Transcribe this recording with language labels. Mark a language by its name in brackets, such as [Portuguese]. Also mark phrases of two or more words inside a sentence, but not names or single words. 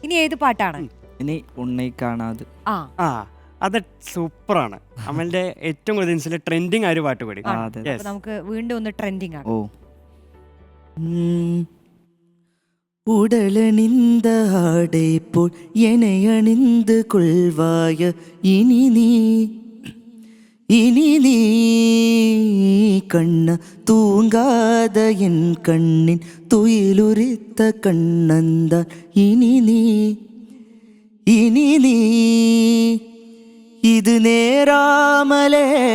[Malayalam] ഇനി ഏത് പാട്ടാണ്? ഇനി ഉണ്ണി കാണാതെ. ആ അത് സൂപ്പറാണ്. അമലിന്റെ ഏറ്റവും കൂടുതൽ ട്രെൻഡിങ് ആ ഒരു പാട്ട് കൂടി. നമുക്ക് വീണ്ടും ഒന്ന് ട്രെൻഡിങ് ആണ്. [Tamil] ഓ ഉടലണിந்த ஆடை போல் என்னை அணிந்து கொள்வாய இனி நீ கண்ண தூங்காத என் கண்ணின் துயிலுரித்த கண்ணந்தான் இனி நீ இது நேராமலே